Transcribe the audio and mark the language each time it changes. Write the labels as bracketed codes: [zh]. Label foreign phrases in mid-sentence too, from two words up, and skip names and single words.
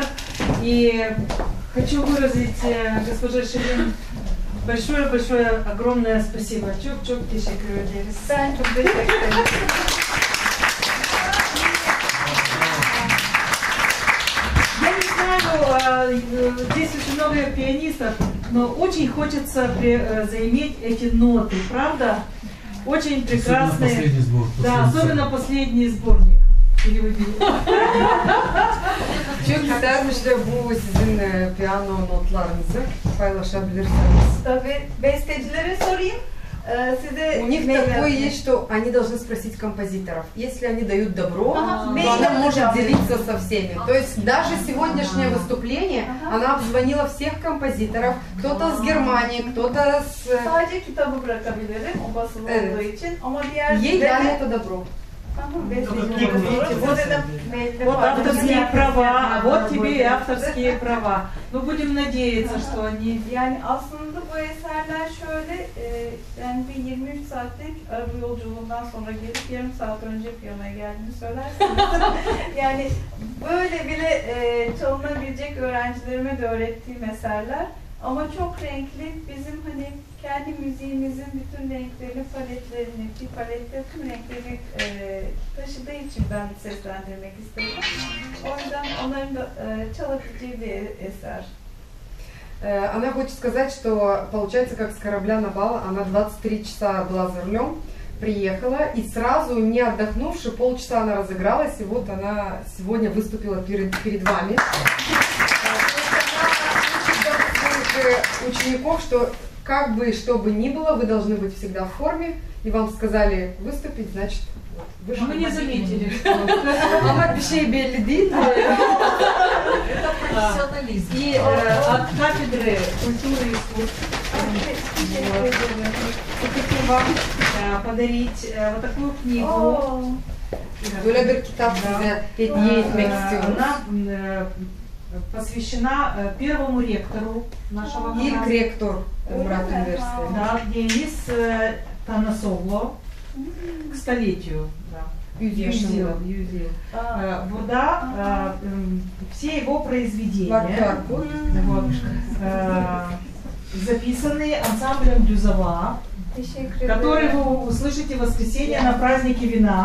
[ru] И хочу выразить госпоже Ширин большое-большое, огромное спасибо. [tr] Çok teşekkür ederiz. Ben çok teşekkür ederim. [ru] Я не знаю, здесь очень много пианистов, но очень хочется заиметь эти ноты, правда? Очень прекрасные. Особенно последний сбор. Да, особенно последний сборник. [tr] Çok güzelmiş de bu sizin piyano notlarınızı paylaşabilirsiniz. Tabii bestecilere sorayım. Size [ru] У них такое есть, что они должны спросить композиторов. Если они дают добро, то [tr] Mail [ru] она может [tr] yapacağım. [ru] делиться со всеми. То есть даже сегодняшнее выступление, она обзвонила всех композиторов. Кто-то с Германии, кто-то с... [tr] Sadece kitabı bırakabilirim o basılı olduğu için ama diğer [ru] Ей дали это добро. Вот авторские права, а вот тебе и авторские права. Ну, будем надеяться, что они... [tr] Yani aslında bu eserler şöyle, yani bir 23 saatlik araba yolculuğundan sonra gelip yarım saat önce piyanoya geldiğini söylerseniz, yani böyle bile çalınabilecek öğrencilerime de öğrettiğim eserler. Ama çok renkli, bizim hani kendi müziğimizin bütün renklerini, paletlerini, bir palette tüm renkleri taşıdığı için ben seslendirmek istedim. O yüzden onların da çalabileceği bir eser. [ru] Она хочет сказать, что получается как с корабля на бал. Она 23 часа была за рулем, приехала и сразу, не отдохнувши, полчаса она разыгралась, и вот она сегодня выступила перед вами. Учеников, что как бы что бы ни было, вы должны быть всегда в форме, и вам сказали выступить, значит, вы же... Мы не заметили. [tr] Ama bir şey belli değil. [ru] Это профессионализм. И от кафедры культуры и искусств хотим вам подарить вот такую книгу. [tr] Böyle bir kitap size hediye etmek istiyoruz. [ru] Она посвящена первому ректору нашего [tr] İlk rektör Murat Üniversitesi. [ru] Да, Денис Танасогло к столетию. Да. Юзил. Burada все его произведения записаны ансамблем Дюзова, который вы услышите в воскресенье на празднике вина.